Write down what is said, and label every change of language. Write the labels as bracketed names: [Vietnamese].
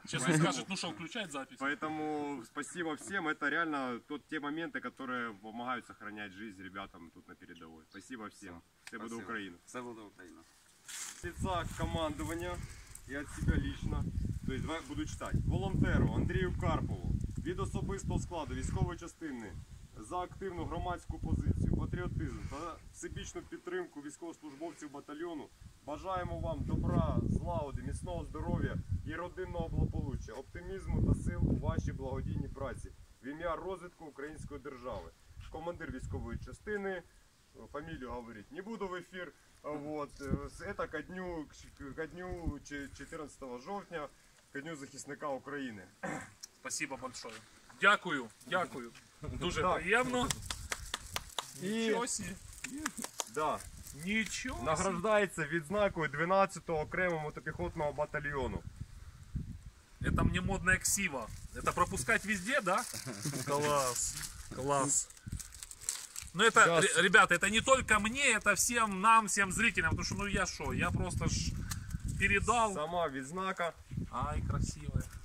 [Russian] Сейчас он скажет, ну что, включать запись. Поэтому спасибо всем. Это реально те моменты, которые помогают сохранять жизнь ребятам тут на передовой. Спасибо всем. Все буду Украина. Все буду Украина. Сердца командования и от себя лично. То есть, давай буду читать. [Ukrainian] Волонтеру Андрію Карпову від особистого складу військової частини за активну громадську позицію, патріотизм та всебічну підтримку військовослужбовців батальйону бажаємо вам добра, злагоди, міцного здоров'я і родинного благополуччя, оптимізму та сил у вашій благодійній праці в ім'я розвитку української держави. Командир військової частини, фамілію говорить, не буду в ефір. Вот. [Russian] Это ко дню 14 жовтня. Ко дню захисника України. Спасибо большое. [Ukrainian] Дякую, дякую. Дуже так. Приємно. Нічого себе. [Russian] Да. [Ukrainian] Нічого. Награждається відзнакою 12-го окремого мотопіхотного батальйону. [Russian] Это мне модная ксива. Это пропускать везде, да? Класс. Класс. Ну это, сейчас. Ребята, это не только мне, это всем нам, всем зрителям, потому что ну я что, я просто ж передал. [Ukrainian] Сама відзнака. [Russian] Ай, красивая.